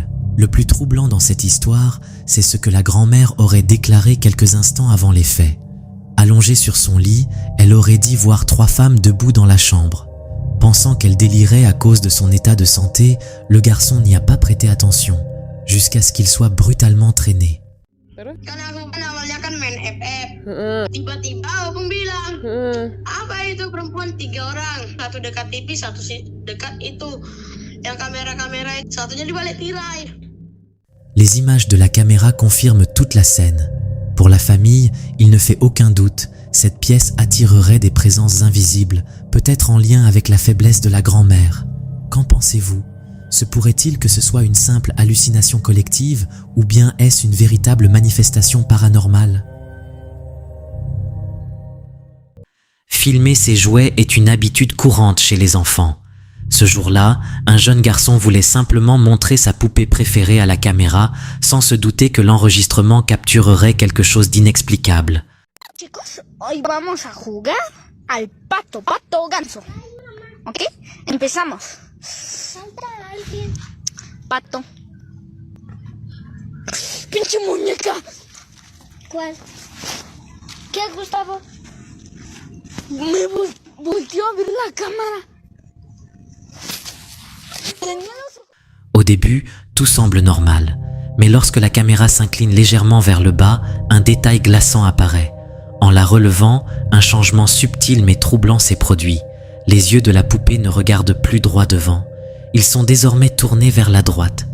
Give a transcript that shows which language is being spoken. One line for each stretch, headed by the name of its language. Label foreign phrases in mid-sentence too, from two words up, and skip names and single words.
French: Le plus troublant dans cette histoire, c'est ce que la grand-mère aurait déclaré quelques instants avant les faits. Allongée sur son lit, elle aurait dit voir 3 femmes debout dans la chambre. Pensant qu'elle délirait à cause de son état de santé, le garçon n'y a pas prêté attention, jusqu'à ce qu'il soit brutalement traîné.
Indonesian: Kan aku kan awalnya kan main FF. Tiba-tiba Opung bilang, apa itu perempuan 3 orang, satu dekat TV, satu dekat itu, yang kamera-kamera, satunya di balik tirai.
French: Les images de la caméra confirment toute la scène. Pour la famille, il ne fait aucun doute, cette pièce attirerait des présences invisibles, peut-être en lien avec la faiblesse de la grand-mère. Qu'en pensez-vous ? Se pourrait-il que ce soit une simple hallucination collective ou bien est-ce une véritable manifestation paranormale? Filmer ses jouets est une habitude courante chez les enfants. Ce jour-là, un jeune garçon voulait simplement montrer sa poupée préférée à la caméra sans se douter que l'enregistrement capturerait quelque chose d'inexplicable.
Spanish: Chicos, hoy vamos a jugar al pato ganso. ¿Ok? Empezamos. Pato. ¡Pinche muñeca! ¿Cuál? ¿Qué, Gustavo? Me volteó a ver la cámara.
French: Au début, tout semble normal, mais lorsque la caméra s'incline légèrement vers le bas, un détail glaçant apparaît. En la relevant, un changement subtil mais troublant s'est produit. Les yeux de la poupée ne regardent plus droit devant. Ils sont désormais tournés vers la droite.